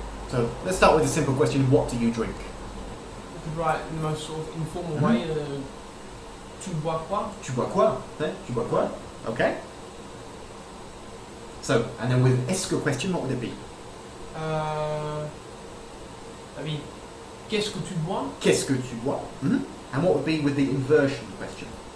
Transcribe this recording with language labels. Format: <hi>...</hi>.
<en>So let's start with a simple question. What do you drink? You could write in the most sort of informal Mhm. way,</en> <fr>tu bois quoi? Tu bois quoi? Tu bois quoi? Okay.</fr> <en>So, and then with est-ce que question, what would it be? I mean,</en> <fr>qu'est-ce que tu bois? Qu'est-ce que tu bois? Mhm.</fr> <en>And what would be with the inversion question?</en>